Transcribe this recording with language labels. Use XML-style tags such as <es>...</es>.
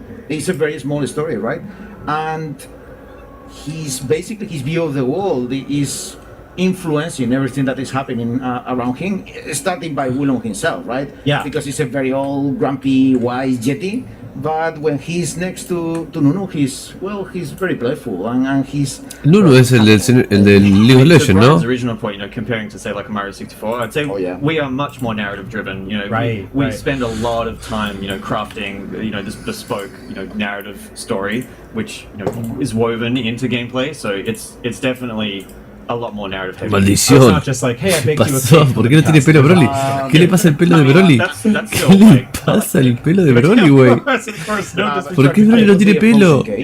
<en>It's a very small story, right? And his view of the world is influencing everything that is happening around him, starting by Willem himself, right? Yeah. Because he's a very old, grumpy, wise Yeti. But when he's next to Nunu, he's very playful and he's...</en> <es>Nunu es el del League of Legends, ¿no?</es> <en>Original point, comparing to say like a Mario 64, I'd say we are much more narrative driven. We spend a lot of time, crafting, this bespoke, narrative story, which is woven into gameplay. So it's definitely a lot more narrative heavy.</en> <es>Maldición. ¿Qué pasó? ¿Por qué no tiene pelo Broly? ¿Qué le pasa al pelo de Broly? ¿Qué le pasa al pelo de Broly, güey? ¿Por qué Broly no tiene pelo?</es>